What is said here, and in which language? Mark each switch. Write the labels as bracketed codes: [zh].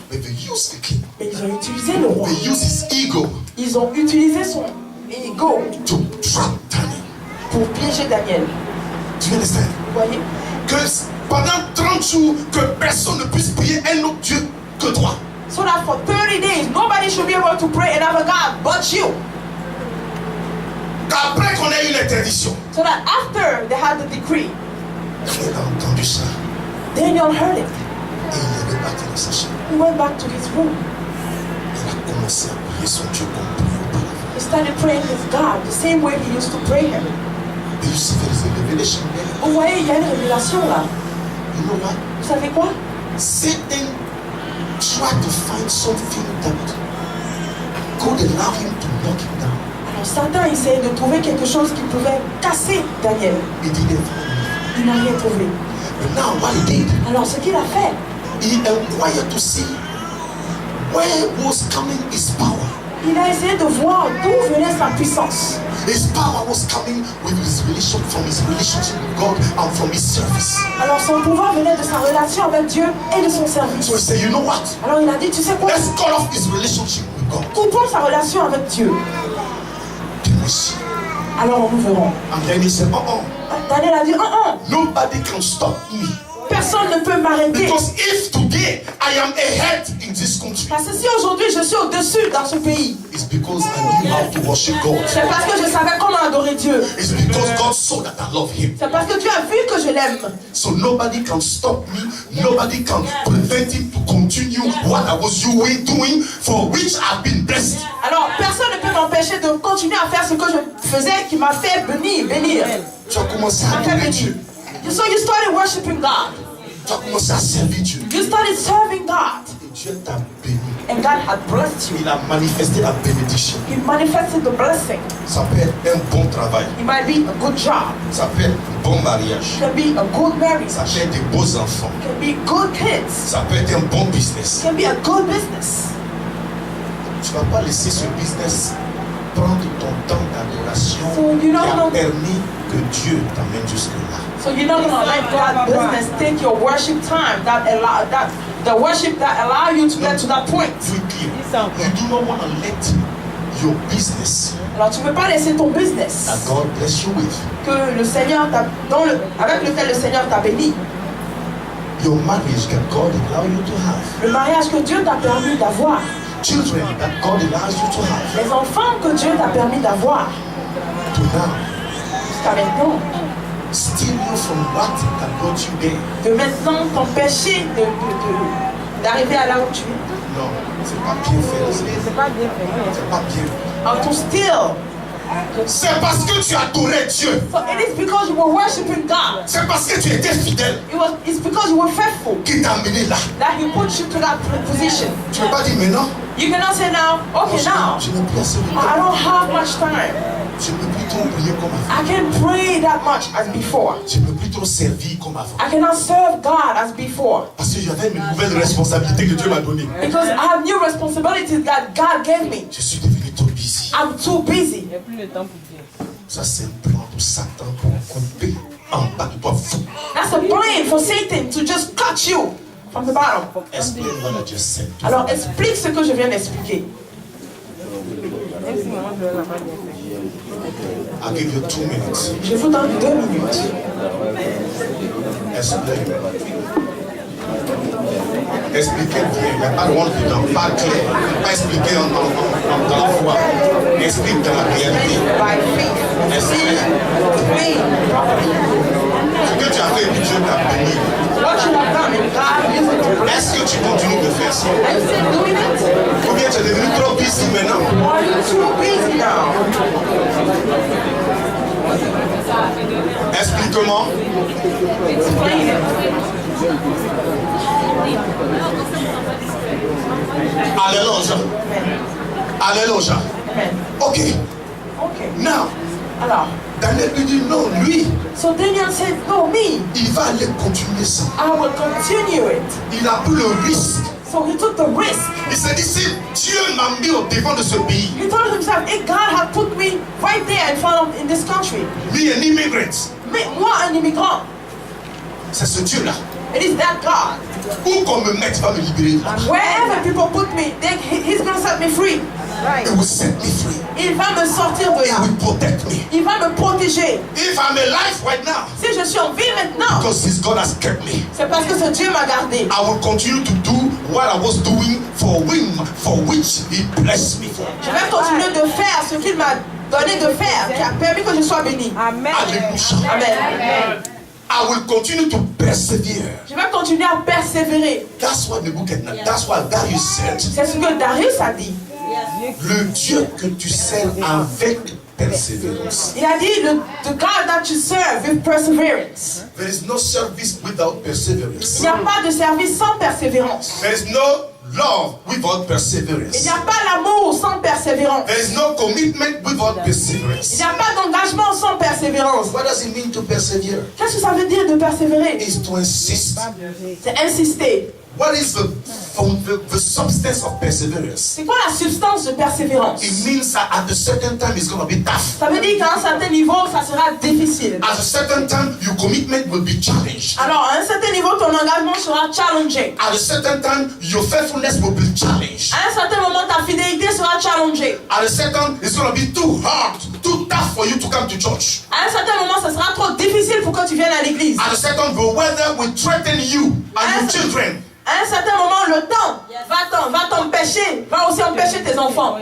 [en] but they used the king. [fr] mais ils ont utilisé le roi. [en] They used his ego [fr] Ils ont utilisé son ego [en] to trap Daniel. [fr] pour piéger Daniel. [en] Do you understand? [fr] Vous voyez? Que pendant 30 jours, que personne ne puisse prier un autre Dieu que toi. [en] So that for 30 days, nobody should be able to pray another God but you. [fr] Qu'après qu'on ait eu l'interdiction, [en] So that after they had the decree, [fr] Daniel a entendu ça [en] Daniel heard it. [fr] et il est parti dans sa chambre. [en] He went back to his room. [fr] Il a commencé à prier son Dieu comme prié auparavant. [en] He started praying his God the same way he used to pray him. Et you see there is a revelation there. [fr] Vous voyez, il y a une révélation là. [en] You know what? [fr] Vous savez quoi? [en] Satan tried to find something that could allow him to knock him down. [fr] Alors Satan essayait de trouver quelque chose qui pouvait casser Daniel. [en] He didn't find it. [fr] Il n'a rien trouvé. [en] But now what he did, [fr] Alors ce qu'il a fait, [en] he inquired to see where was coming his power. [fr] il a essayé de voir d'où venait sa puissance. [en] His power was coming from his relationship with God and from his service. [fr] Alors son pouvoir venait de sa relation avec Dieu et de son service. [en] So he said, you know what? [fr] Alors il a dit, tu sais quoi? [en] Let's cut off his relationship with God. [fr] Coupons sa relation avec Dieu. [en] Then we see. [fr] Alors nous verrons. [en] And then he said, [fr] Daniel a dit, [en] nobody can stop me [fr] Personne ne peut m'arrêter. [en] Because if today I am ahead in this country, [fr] Parce que si aujourd'hui je suis au-dessus dans ce pays, [en] it's because I knew how to worship God. [fr] c'est parce que je savais comment adorer Dieu. [en] It's because God saw that I love Him. [fr] C'est parce que Dieu a vu que je l'aime. [en] So nobody can stop me. Nobody can prevent Him to continue what I was doing for which I've been blessed. [fr] Alors personne ne peut m'empêcher de continuer à faire ce que je faisais qui m'a fait bénir. Tu as commencé à adorer Dieu. [en] So you started worshiping God. [fr] Tu as commencé à servir Dieu. [en] You started serving God. [fr] Et Dieu t'a béni. [en] And God had blessed you. [fr] Il a manifesté la bénédiction. [en] He manifested the blessing. [fr] Ça peut être un bon travail. [en] It might be a good job. [fr] Ça peut être un bon mariage. [en] It can be a good marriage. [fr] Ça peut être des beaux enfants. [en] It can be good kids. [fr] Ça peut être un bon business. [en] It can be a good business. [fr] Tu ne vas pas laisser ce business prendre ton temps d'adoration [en] So you [fr] qui [en] don't [fr] a [en] know- [fr] permis que Dieu t'amène jusque-là. [en] So you're not gonna let God business take your worship time, the worship that allow you to get to that point. Quickly, you do not want to let your business [fr] Alors tu ne peux pas laisser ton business [en] that God bless you with, [fr] que le Seigneur avec lequel le Seigneur t'a béni, [en] your marriage that God allow you to have, [fr] le mariage que Dieu t'a permis d'avoir, [en] children that God allows you to have, [fr] les enfants que Dieu t'a permis d'avoir, [en] to now [fr] jusqu'à maintenant, [en] steal you from what that brought you there. [fr] de maintenant t'empêcher d'arriver à là où tu es. Non, c'est pas bien fait. C'est pas bien fait. C'est pas bien. [en] Or to steal. [fr] C'est parce que tu adorais Dieu. [en] So it is because you were worshiping God. [fr] C'est parce que tu étais fidèle [en] It's because you were faithful [fr] qui t'a amené là. [en] that He put you to that position. [fr] Tu ne peux pas dire maintenant. [en] You cannot say now, okay now, [fr] Je n'ai plus assez de [en] I [fr] temps. [en] don't have much time. [fr] Je ne peux plus trop prier comme avant. [en] I can't pray that much as before. [fr] Je ne peux plus trop servir comme avant. [en] I cannot serve God as before. [fr] Parce que j'avais mes nouvelles responsabilités que Dieu m'a données. [en] Because I have new responsibilities that God gave me. [fr] Je suis devenu trop busy. [en] I'm too busy. [fr] Il n'y a plus le temps pour Dieu. Ça, c'est un plan de Satan pour couper en bas de toi fou. [en] That's a plan for Satan to just cut you from the bottom. Explain what I just said. [fr] Alors explique ce que je viens d'expliquer. Même si maman ne l'a pas bien fait. [en] I'll give you 2 minutes. [fr] Je vous donne 2 minutes. [en] Explain. [fr] Expliquez bien. Il n'y a pas de honte dedans. Pas clair. Pas expliquer dans la foi. Explique dans la réalité. [en] By faith. [fr] Explique. [en] Faith. [fr] Ce que tu as fait, Dieu t'a béni. [en] What you have done and God used it to bless. [fr] Est-ce que tu continues de faire ça? [en] Are you still doing it? [fr] Ou bien tu es devenu trop busy maintenant? [en] Or are you too busy now? [fr] Explique-moi. [en] Explain it. Alléluia. Alléluia. Amen. Ok. Okay. Now, [fr] Alors, Daniel lui dit non, lui, [en] so Daniel said, no, me, [fr] il va aller continuer ça. [en] I will continue it. [fr] Il a pris le risque. [en] So he took the risk. [fr] Il s'est dit, si Dieu m'a mis au devant de ce pays, [en] He told himself, if God had put me right there in front of in this country, me an immigrant, [fr] moi un immigrant, c'est ce Dieu-là. [en] it is that God. [fr] Où qu'on me mette, il va me libérer. [en] Wherever people put me, He's going to set me free. He will set me free. [fr] Il va me sortir de [en] He [fr] là. [en] will protect me. [fr] Il va me protéger. [en] If I'm alive right now, [fr] Si je suis en vie maintenant, [en] because His God has kept me, [fr] c'est parce que ce Dieu m'a gardé. [en] I will continue to do what I was doing for which He blessed me for. [fr] Je vais continuer de faire ce qu'il m'a donné de faire, qui a permis que je sois béni. Amen. Alléluia. Amen. [en] I will continue to persevere. [fr] Je vais continuer à persévérer. [en] That's what Nebuchadnezzar, that's what Darius said. [fr] C'est ce que Darius a dit. Le Dieu que tu sers avec persévérance. Il a dit, [en] the God that you serve with perseverance. There is no service without perseverance. [fr] Il n'y a pas de service sans persévérance. [en] There is no love without [fr] Il [en] perseverance. [fr] n'y a pas l'amour sans persévérance. [en] There is no commitment without [fr] Il [en] perseverance. [fr] n'y a pas d'engagement sans persévérance. [en] What does it mean to persevere? [fr] Qu'est-ce que ça veut dire de persévérer? [en] It's to insist. [fr] C'est insister. [en] What is the substance of perseverance? [fr] C'est quoi la substance de persévérance? [en] It means that at a certain time it's going to be tough. [fr] Ça veut dire qu'à un certain niveau, ça sera difficile. [en] At a certain time, your commitment will be challenged. [fr] Alors, à un certain niveau, ton engagement sera challengé. [en] At a certain time, your faithfulness will be challenged. [fr] À un certain moment, ta fidélité sera challengée. [en] At a certain, it's going to be too hard, too too tough for you to come to church. [fr] À un certain moment, ce sera trop difficile pour que tu viennes à l'église. [en] At a certain the weather will threaten you and your children. [fr] À un certain moment, le temps va t'empêcher, va aussi empêcher tes enfants.